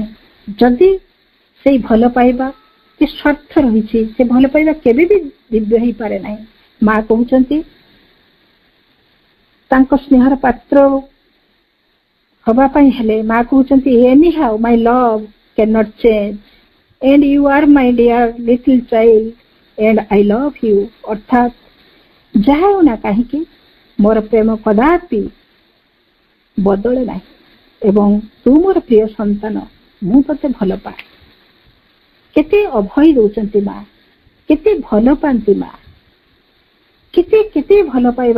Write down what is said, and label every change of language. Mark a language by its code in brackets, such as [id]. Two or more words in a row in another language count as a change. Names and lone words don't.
[or] ଯଦି ସେଇ ଭଲ ପାଇବା ଯେ ସ୍ୱାର୍ଥ ରହିଛି, ସେ ଭଲ ପାଇବା କେବେ ବି ଦିବ୍ୟ ହେଇପାରେ ନାହିଁ। ମା କହୁଛନ୍ତି ତାଙ୍କ ସ୍ନେହର ପାତ୍ର ହବା ପାଇଁ ହେଲେ ମା କହୁଛନ୍ତି, [en] any how my love can not change and you are my dear little child and I love you। [or] ଅର୍ଥାତ୍ ଯାହା ହେଉ ନା କାହିଁକି ମୋର ପ୍ରେମ କଦାପି ବଦଳେ ନାହିଁ, ଏବଂ ତୁ ମୋର ପ୍ରିୟ ସନ୍ତାନ, ମୁଁ ତତେ ଭଲ ପାଏ। କେତେ ଅଭୟ ଦଉଛନ୍ତି ମା, କେତେ ଭଲ ପାଆନ୍ତି ମା, କେତେ କେତେ ଭଲ ପାଇବା।